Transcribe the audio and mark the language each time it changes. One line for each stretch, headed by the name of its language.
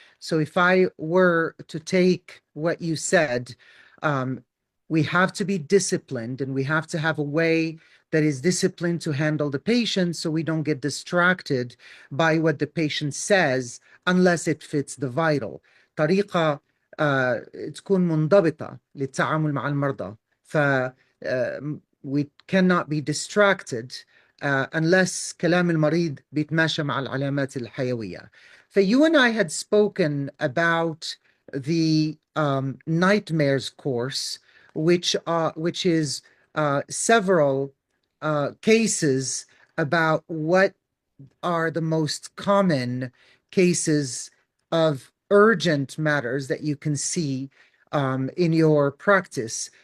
English: So if I were to take what you said, um, we have to be disciplined and we have to have a way that is disciplined to handle the patient so we don't get distracted by what the patient says unless it fits the vital.
Arabic: طريقة تكون منضبطة للتعامل مع المرضى. ف
English: we cannot be distracted unless
Arabic: كلام المريض بيتماشى مع العلامات الحيوية.
English: You and I had spoken about the nightmares course, which is several cases about what are the most common cases of urgent matters that you can see in your practice.